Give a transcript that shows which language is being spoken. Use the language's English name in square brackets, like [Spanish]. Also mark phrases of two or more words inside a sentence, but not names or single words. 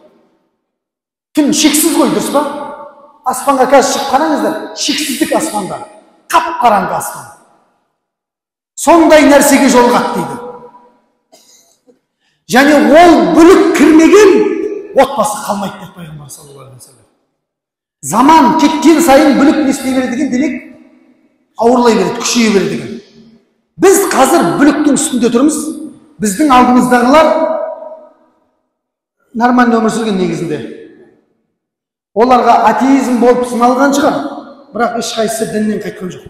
[Kazakh] Түн шексіз ғой, дұрыс па? Аспанға қазір шығып қараңыздар, шексіздік аспанда, қап-қараңғы аспан. Сондай нәрсеге жолығады дейді. Және ол бүлік кірмеген отбасы қалмайды деп пайғамбар [Arabic] صلى الله عليه وسلم. [Kazakh] Заман кеткен сайын бүлік не істей береді деген, демек ауырлай береді, күшейе береді деген. Біз қазір бүліктің үстінде тұрмыз. Біздің алдымыздағылар нормальный өмір сүрген негізінде. Оларға атеизм болып сыналған шығар, бірақ ешқайсысы діннен қайтқан жоқ.